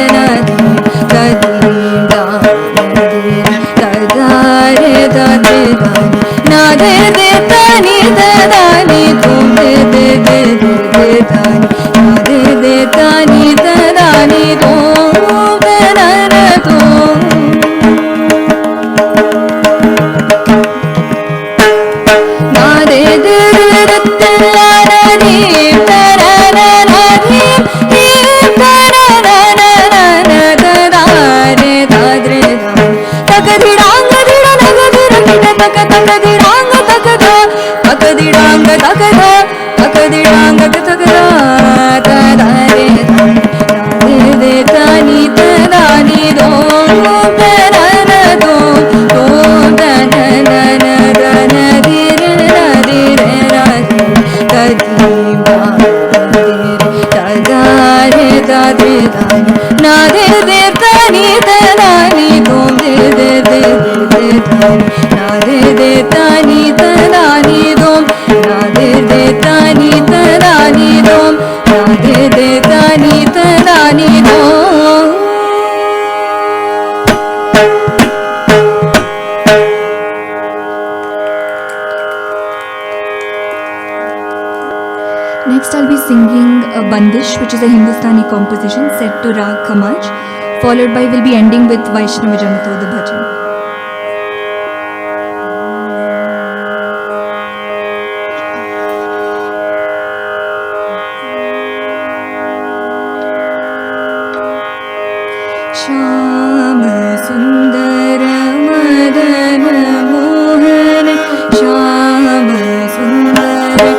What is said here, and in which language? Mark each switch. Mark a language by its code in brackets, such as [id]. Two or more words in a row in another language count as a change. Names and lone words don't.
[en] तदारे दाद्रे दानी नादे दे तानी तदानी तुम दे तानी नादे दे तानी तदानी तुम तनन तुम नादे दे तदानी तनन तदारे दाद्रे दानी तकदिडांग दिडा नगदिर किट तक तकदिडांग तकदा तकदिडांग तकदा तकदिडांग तकदा तदारे दानी दे तानी तदानी दो तनन दो तनन तन दिर नदिर तदीमा तदारे दाद्रे दानी नादे दे तानी तदानी तुम दे तानी नादे दे तानी तदानी तुम नादे दे तानी तदानी तुम नादे दे तानी तदानी तुम Next, I'll be singing a Bandish, which is a Hindustani composition set to Rag Khamaj, followed by we'll be ending with Vaishnava Janato, the bhajan. [hi] श्याम सुंदर मदन मोहन श्याम सुंदर